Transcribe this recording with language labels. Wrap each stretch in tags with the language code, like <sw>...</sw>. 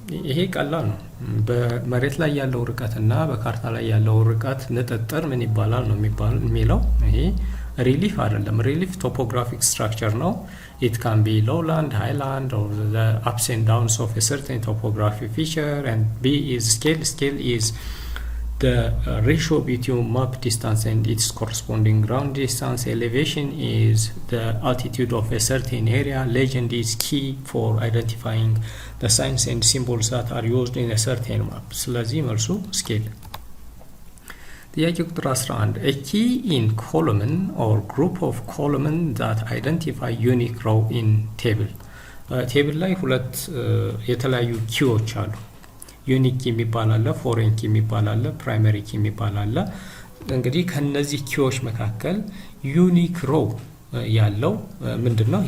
<am>ይሄ ቀላል ነው። በመሬት ላይ ያለው ርቀትና በካርታ ላይ ያለው ርቀት ንጥጥር ምን ይባላል ነው የሚለው። ይሄ ሪሊፍ አይደለም። ሪሊፍ ቶፖግራፊክ ስትራክቸር ነው።</am> <en>it can be lowland, highland or the ups and downs of a certain topographic feature, and B is scale. Scale is the ratio between map distance and its corresponding ground distance. Elevation is the altitude of a certain area. Legend is key for identifying the signs and symbols that are used in a certain map.</en> <am>ስለዚህ መልሱ scale። ጥያቄ ቁጥር 11</am> <en>a key in column or group of column that identify unique row in table።</en> <am>ቴብል ላይ ሁለት የተለያዩ ኪዎች አሉ። ዩኒክ የሚባል አለ፣ ፎሬን ኪ የሚባል አለ፣ ፕራይመሪ ኪ የሚባል አለ። እንግዲህ ከነዚህ ኪዎች መካከል ዩኒክ ሮው ያለው ምንድነው?</am>